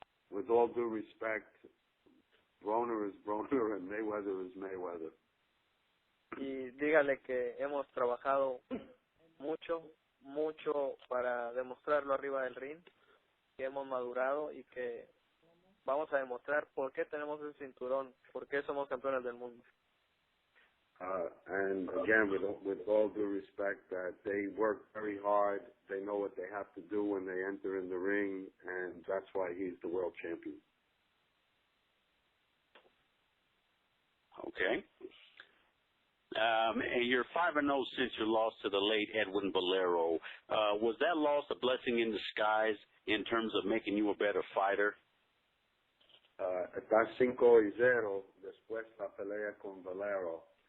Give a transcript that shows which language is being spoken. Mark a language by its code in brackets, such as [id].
[en] With all due respect, Broner is Broner and Mayweather is Mayweather. [es] Y dígale que hemos trabajado mucho para demostrarlo arriba del ring, que hemos madurado y que vamos a demostrar por qué tenemos ese cinturón, por qué somos campeones del mundo. [en] And again, with all due respect, that they work very hard. They know what they have to do when they enter in the ring, and that's why he's the world champion. Okay. And you're 5-0 since your loss to the late Edwin Valero. Was that loss a blessing in disguise in terms of making you a better fighter? [es] Está 5-0 después la pelea con Valero.